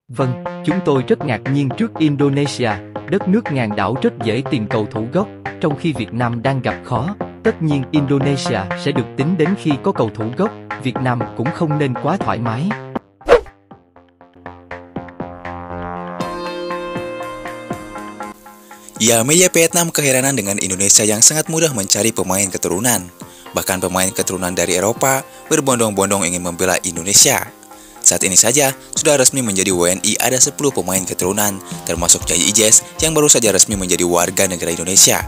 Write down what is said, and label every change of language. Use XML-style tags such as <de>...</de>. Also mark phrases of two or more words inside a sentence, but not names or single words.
<vi>Vâng, chúng tôi rất ngạc nhiên trước Indonesia, đất nước ngàn đảo rất dễ tìm cầu thủ gốc, trong khi Việt Nam đang gặp khó. Tất nhiên Indonesia sẽ được tính đến khi có cầu thủ gốc, Việt Nam cũng không nên quá thoải mái.</vi> <id>Ya, media Vietnam keheranan dengan Indonesia yang sangat mudah mencari pemain keturunan. Bahkan pemain keturunan dari Eropa berbondong-bondong ingin membela Indonesia. Saat ini saja, sudah resmi menjadi WNI ada 10 pemain keturunan, termasuk Jai Ijes yang baru saja resmi menjadi warga negara Indonesia.</id>